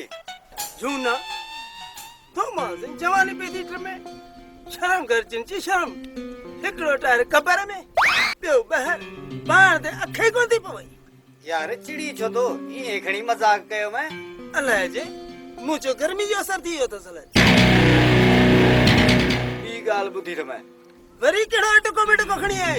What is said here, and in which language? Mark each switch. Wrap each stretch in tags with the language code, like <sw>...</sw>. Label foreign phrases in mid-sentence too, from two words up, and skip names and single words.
<sd>झूना तो मां जवानी पे थी ट्रमे, शर्म कर चिंची शर्म। हिकड़ो टायर कबर में, ॿियो ॿाहिरि, बाण ते अखे कोन थी पवई। यार चिड़ी छो तो ईअं खणी मज़ाक कयो मैं? अलाए जे मूं चयो गर्मी जो असर थी वियो अथसि अलाए। ॿी ॻाल्हि ॿुधी त मैं, वरी कहिड़ो टुको बिटुको खणी आई?</sd>